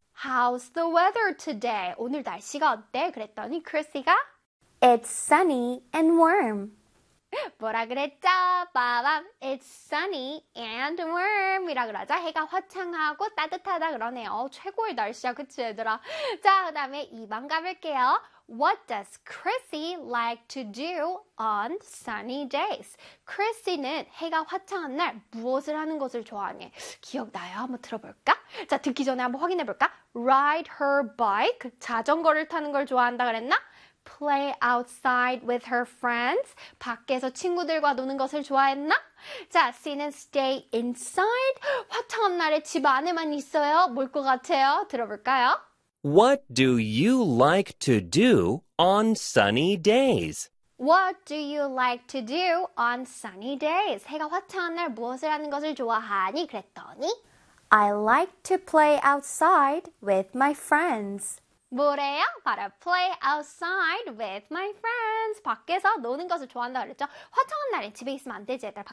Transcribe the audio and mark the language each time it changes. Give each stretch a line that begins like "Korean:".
English: How's the weather today?
Korean: 오늘 날씨가 어때? 그랬더니 크리스가
English: It's sunny and warm.
Korean: 뭐라 그랬죠? 빠밤!
English: It's sunny and warm.
Korean: 이라 그러자 해가 화창하고 따뜻하다 그러네요. 최고의 날씨야, 그치, 얘들아? 자, 그 다음에 2번 가볼게요.
English: What does Chrissy like to do on sunny days?
Korean: Chrissy는 해가 화창한 날 무엇을 하는 것을 좋아하니? 기억나요? 한번 들어볼까? 자, 듣기 전에 한번 확인해볼까?
English: Ride her bike,
Korean: 자전거를 타는 걸 좋아한다 그랬나?
English: Play outside with her friends,
Korean: 밖에서 친구들과 노는 것을 좋아했나? 자, C는
English: stay inside,
Korean: 화창한 날에 집 안에만 있어요. 뭘 것 같아요? 들어볼까요?
English: What do you like to do on sunny days? What do you like to do on sunny days?
Korean: 해가 화창한 날 무엇을 하는 것을 좋아하니? 그랬더니
English: I like to play outside with my friends.
Korean: 뭐래요? 바로
English: play outside with my friends.
Korean: 밖에서 노는 것을 좋아한다 그랬죠? 화창한 날에 집에 있으면 안 되지, 얘들아.